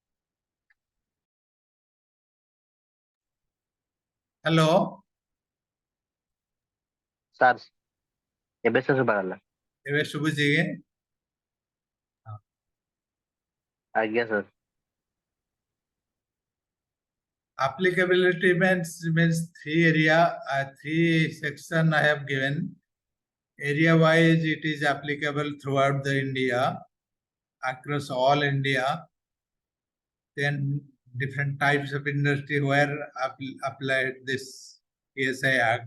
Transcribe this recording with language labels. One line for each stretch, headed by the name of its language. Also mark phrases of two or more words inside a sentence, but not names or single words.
English: Hello,
Odia: Sir, ଏବେ ସେ ଶୁଭାଗଲା। ଏବେ ଶୁଭୁଛି କି? ଆଜ୍ଞା sir।
English: Applicability means three section I have given. Area wise, it is applicable throughout the India, across all India. Then different types of industry where applied this PSI Act.